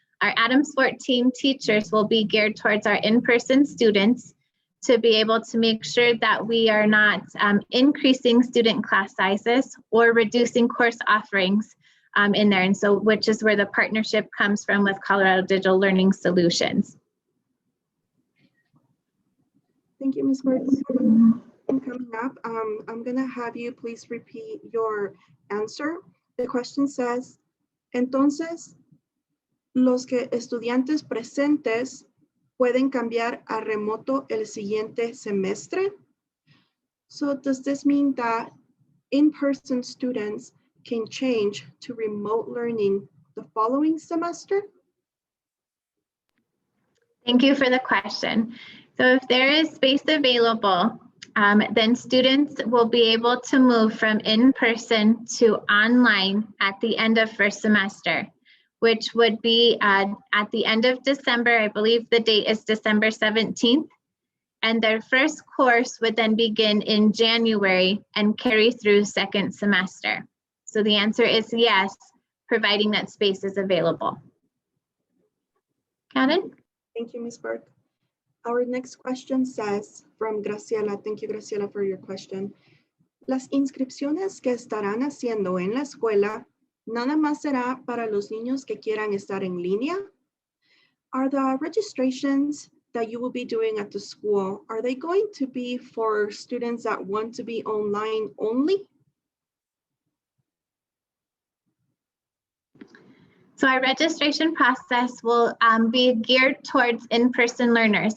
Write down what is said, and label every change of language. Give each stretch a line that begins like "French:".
English: Our Addams 14 teachers will be geared towards our in-person students to be able to make sure that we are not increasing student class sizes or reducing course offerings in there. And so, which is where the partnership comes from with Colorado Digital Learning Solutions. Thank you, Ms. Burke. And coming up, I'm gonna have you please repeat your answer. The question says,
Spanish: entonces, los que estudiantes presentes pueden cambiar a remoto el siguiente semestre?
English: So does this mean that in-person students can change to remote learning the following semester? Thank you for the question. So if there is space available, then students will be able to move from in-person to online at the end of first semester, which would be at the end of December. I believe the date is December 17th. And their first course would then begin in January and carry through second semester. So the answer is yes, providing that space is available. Karen? Thank you, Ms. Burke. Our next question says from Graciela. Thank you, Graciela, for your question.
Spanish: Las inscripciones que estarán haciendo en la escuela nada más será para los niños que quieran estar en línea?
English: Are the registrations that you will be doing at the school, are they going to be for students that want to be online only? So our registration process will be geared towards in-person learners.